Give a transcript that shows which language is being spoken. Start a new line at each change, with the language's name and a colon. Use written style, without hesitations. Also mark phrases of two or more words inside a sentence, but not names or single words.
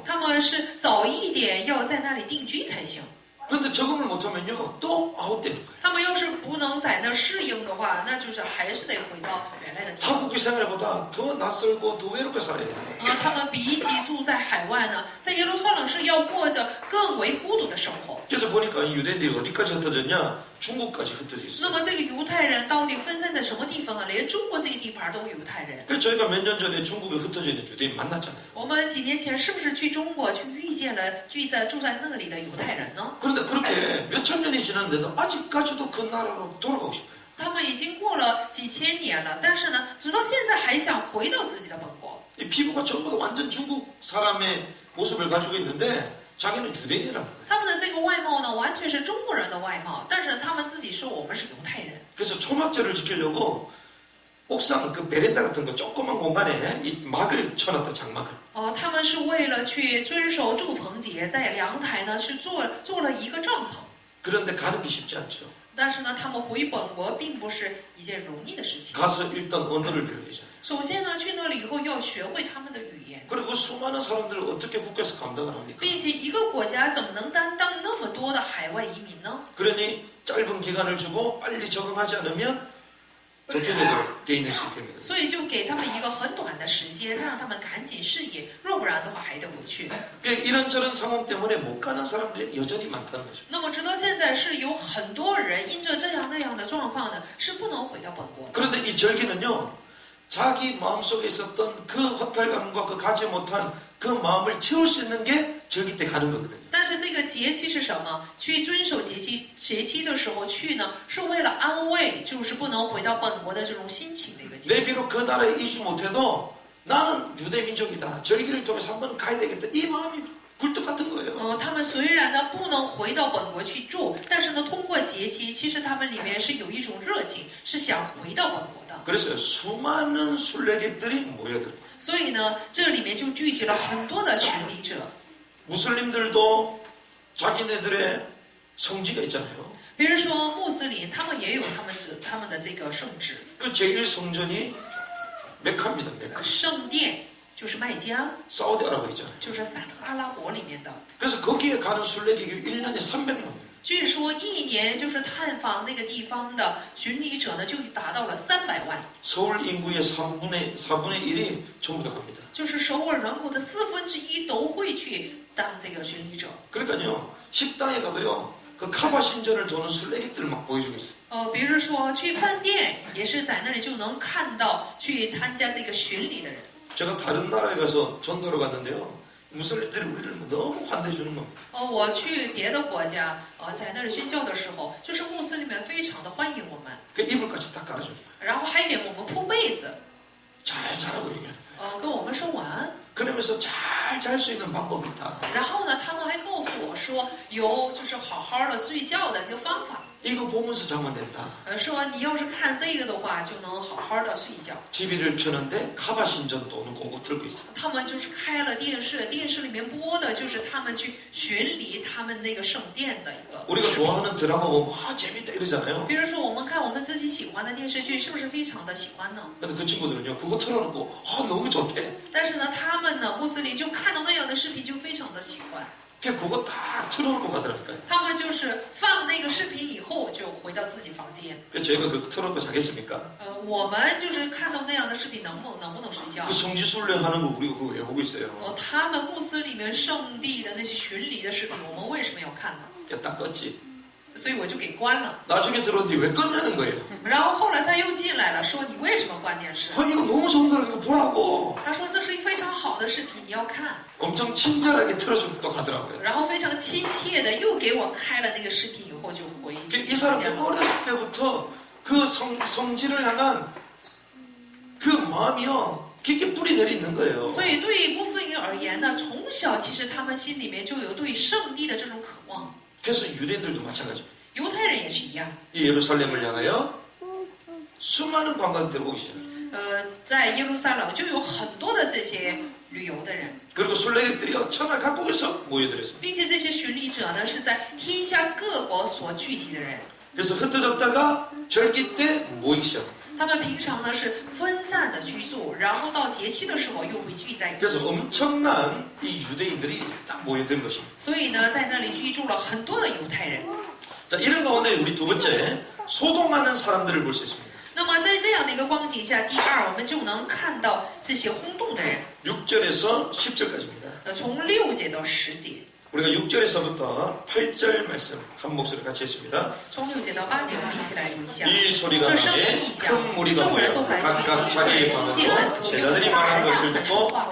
Chinese: 他们是早一点要在那里定居才行。
Korean: 그런데 적응을 못하면요, 또 아웃되는 거예요.
Chinese: 他们要是不能在那适应的话，那就是还是得回到原来的地方。
Korean: 타국의 생활보다 더 낯설고 더 외롭게 살아야 돼요.
Chinese: 他们比起住在海外呢，在耶路撒冷是要过着更为孤独的生活。
Korean: 그래서 보니까 이 유대인들이 어디까지 흩어졌냐? 중국까지 흩어져
Chinese: 那
Korean: 있어요.
Chinese: 么这个犹太人到底分散在什么地方呢？连中国这个地盘都有犹太人。
Korean: 그래서 저희가 몇 년 전에 중국에 흩어져 있는 유대인 만났잖아요.
Chinese: 我们几年前是不是去中国去遇见了住在那里的犹太人呢？
Korean: 그런데 그렇게 몇천 년이 지났는데도 아직까지도 그 나라로 돌아가고 싶어요.
Chinese: 他们已经过了几千年了，但是呢，直到现在还想回到自己的本国。
Korean: 이 피부가 전부 다 완전 중국 사람의 모습을 가지고 있는데 자기는 유대인이라는 거예요.
Chinese: 他们的这个外貌呢，完全是中国人的外貌，但是他们自己说我们是犹太人。
Korean: 그래서 초막절을 지키려고 옥상 그 베란다 같은 거 조그만 공간에 이 막을 쳐놨다 장막을.
Chinese: 他们是为了去遵守祝棚节，在阳台呢是做了一个帐篷。
Korean: 그런데 가는 게 쉽지 않죠.
Chinese: 但是呢，他们回本国并不是一件容易的事情。
Korean: 가서 일단 언어를 배워야 되잖아요.
Chinese: 首先呢，去那里以后要学会他们的语言，
Korean: 그리고 수많은 사람들을 어떻게 국가에서 감당을 합니까?
Chinese: 并且一个国家怎么能担当那么多的海外移民呢？
Korean: 그러니 짧은 기간을 주고 빨리 적응하지 않으면 도태되도록 돼 있는 시스템입니다.
Chinese: 所以就给他们一个很短的时间，让他们赶紧适应，若不然的话还得回去。
Korean: 그러니까 이런저런 상황 때문에 못 가는 사람들이 여전히 많다는 거죠.
Chinese: 那么直到现在是有很多人因着这样那样的状况呢，是不能回到本国。
Korean: 그런데 이 절기는요, 자기 마음속에 있었던 그 허탈감과 그 가지 못한 그 마음을 채울 수 있는 게 절기 때 가는 거거든요.
Chinese: 但是这个节期是什么？去遵守节期的时候去呢，是为了安慰，就是不能回到本国的这种心情的一个节
Korean: 내
Chinese: 期。
Korean: 비록 그 나라에 이주 못해도 나는 유대 민족이다. 절기를 통해서 한번 가야 되겠다. 이 마음이 굴뚝 같은 거예요.
Chinese: 他们虽然呢不能回到本国去住，但是呢通过节期，其实他们里面是有一种热情，是想回到本国的。
Korean: 그래서 수많은 순례객들이 모여들어요.
Chinese: 所以呢，这里面就聚集了很多的巡礼者。
Korean: 무슬림들도 자기네들의 성지가 있잖아요.
Chinese: 比如说穆斯林，他们也有他们的这个圣旨，
Korean: 그 제1성전이 메카입니다. 메카.
Chinese: 圣殿就是麦加，
Korean: 사우디아라비아 있잖아요.
Chinese: 就是萨特阿拉伯里面的。
Korean: 그래서 거기에 가는 순례객이 1년에 300만.
Chinese: 据说一年就是探访那个地方的巡礼者呢，就达到了300万，
Korean: 서울 인구의 4분의 1이 전부 다 갑니다.
Chinese: 就是首尔人口的1/4都会去当这个巡礼者。
Korean: 그러니까요, 식당에 가도요, 그 카바 신전을 도는 순례객들을 막 보여주고 있어요.
Chinese: 比如说去饭店，也是在那里就能看到去参加这个巡礼的人。
Korean: 제가 다른 나라에 가서 전도를 갔는데요, 무슬림들이 우리를 너무 환대해 주는 겁니다.
Chinese: 我去别的国家，在那里宣教的时候，就是穆斯林们非常的欢迎我们，
Korean: 그 이불까지 다 깔아줍니다.
Chinese: 然后还给我们铺被子，
Korean: 잘 자라고 얘기하는 거예요.
Chinese: 跟我们说晚安。
Korean: 그러면서 잘 잘 수 있는 방법이 있다.
Chinese: 然后呢，他们还告诉我说有就是好好的睡觉的一个方法，
Korean: 이거 보면서 자면 된다.
Chinese: 说你要是看这个的话，就能好好的睡觉。
Korean: TV를 켜는데 카바 신전 도는 거 틀고 있어요.
Chinese: 他们就是开了电视，电视里面播的就是他们去巡礼他们那个圣殿的一个
Korean: 우리가
Chinese: 视频。
Korean: 좋아하는 드라마 보면 재밌다 이러잖아요.
Chinese: 比如说我们看我们自己喜欢的电视剧，是不是非常的喜欢呢？
Korean: 근데 그 친구들은요, 그거 틀어놓고 너무 좋대.
Chinese: 但是呢，他们呢，穆斯林就看到那样的视频就非常的喜欢，
Korean: 그거 딱 틀어놓고 가더라니까요.
Chinese: 他们就是放那个视频以后就回到自己房间。
Korean: 그래서 저희가 그 틀어놓고 자겠습니까?
Chinese: 我们就是看到那样的视频，能不能睡觉
Korean: 그 ？ 성지순례하는 거 우리가 그거 외우고 있어요.
Chinese: 他们穆斯林们圣地的那些巡礼的视频，我们为什么要看呢？
Korean: 딱 껐지.
Chinese: 所以我就给关了。
Korean: 나중에 들었는데 왜 껐냐는 거예요.
Chinese: 然后后来他又进来了，说你为什么关电视？
Korean: 이거 너무 좋은 거라 이거 보라고.
Chinese: 他说这是非常好的视频，你要看。
Korean: 엄청 친절하게 틀어주고 또 가더라고요.
Chinese: 然后非常亲切的又给我开了那个视频，以后就回
Korean: 이 사람들 어렸을 때부터 그 성지를 향한 그 마음이요 깊게 뿌리 내리 있는 거예요.
Chinese: 所以对穆斯林而言呢，从小其实他们心里面就有对圣地的这种渴望。
Korean: 그래서 유대인들도 마찬가지입니다.
Chinese: 犹太人也是一样。
Korean: 이 예루살렘을 향하여 수많은 관광객들이 오기 시작해요.
Chinese: 在耶路撒冷就有很多的这些旅游的人，
Korean: 그리고 순례객들이요 천하 각국에서 모여들었습니다.
Chinese: 并且这些巡礼者呢是在天下各国所聚集的人。
Korean: 그래서 흩어졌다가 절기 때 모이기 시작합니다.
Chinese: 他们平常呢是分散的居住，然后到节期的时候又会聚在一
Korean: 그래서
Chinese: 起。
Korean: 엄청난 이 유대인들이 딱 모여든 것입니다.
Chinese: 所以呢，在那里居住了很多的犹太人。
Korean: 자, 이런 가운데 우리 두 번째 소동하는 사람들을 볼 수 있습니다.
Chinese: 那么在这样的一个光景下，第二我们就能看到这些轰动的人。
Korean: 6절에서 10절까지입니다.
Chinese: 从6节到10节，
Korean: 우리가 6절에서부터 8절 말씀 한 목소리 같이 했습니다.
Chinese: 从6节到8节，我们一起来读一下。
Korean: 이 소리가
Chinese: 这声音
Korean: 나에
Chinese: 一响，
Korean: 큰 무리가
Chinese: 众人
Korean: 모여
Chinese: 都来
Korean: 각각
Chinese: 聚集，
Korean: 자기의
Chinese: 听见门
Korean: 방언으로
Chinese: 徒用
Korean: 제자들이
Chinese: 他
Korean: 말하는
Chinese: 们
Korean: 것을
Chinese: 的
Korean: 듣고
Chinese: 说话，